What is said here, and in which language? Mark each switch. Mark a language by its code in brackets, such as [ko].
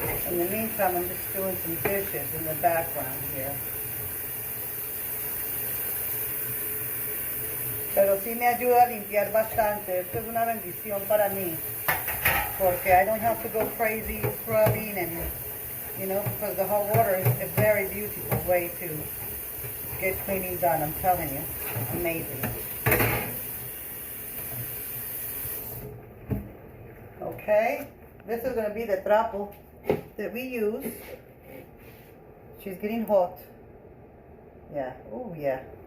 [en] In the meantime, I'm just doing some dishes in the background here. [es] Pero sí me ayuda a limpiar bastante. Esto es una bendición para mí. [en] Porque I don't have to go crazy scrubbing and, you know, because the hot water is a very beautiful way to get cleaning done. I'm telling you. Amazing. Okay. This is gonna be the trapo that we use. She's getting hot. Yeah, oh yeah.